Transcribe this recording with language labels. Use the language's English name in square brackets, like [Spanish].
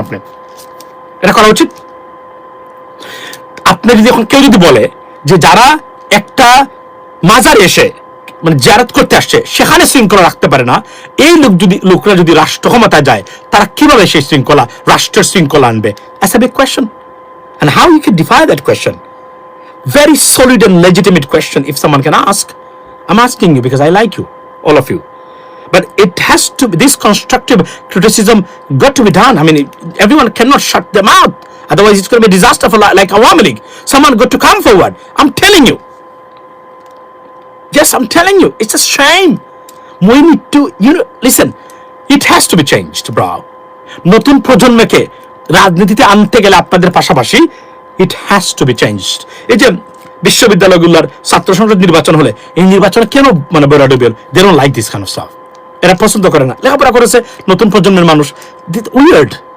[Bangla] আপনি এটা করা উচিত? আপনি যদি এখন কেউ যদি বলে যে যারা একটা মাজার এসে মানে জিয়ারত করতে আসছে সেখানে শৃঙ্খলা রাখতে পারে না, এই লোকরা যদি রাষ্ট্র ক্ষমতায় যায়, তারা কিভাবে সেই শৃঙ্খলা, রাষ্ট্রের শৃঙ্খলা আনবে? [English] That's a big question. And how you can defy that question? Very solid and legitimate question if someone can ask. I'm asking you because I like you, all of you. But it has to be, this constructive criticism got to be done. I mean, everyone cannot shut them out. Otherwise it's going to be a disaster for like Awami League. Someone got to come forward. I'm telling you. Yes, I'm telling you, it's a shame. We need to, listen, it has to be changed, bro. [Bangla] নতুন প্রজন্মকে রাজনীতিতে আনতে গেলে আপনাদের পাশাপাশি [English] it has to be changed. [Bangla] এই যে বিশ্ববিদ্যালয়গুলোর ছাত্র সংসদ নির্বাচন হলে, এই নির্বাচনে কেন মানে বেরোডেবেল, [English] they don't like this kind of stuff. [Bangla] এরা পছন্দ করে না, লেখাপড়া করেছে নতুন প্রজন্মের মানুষ, উইয়ার্ড।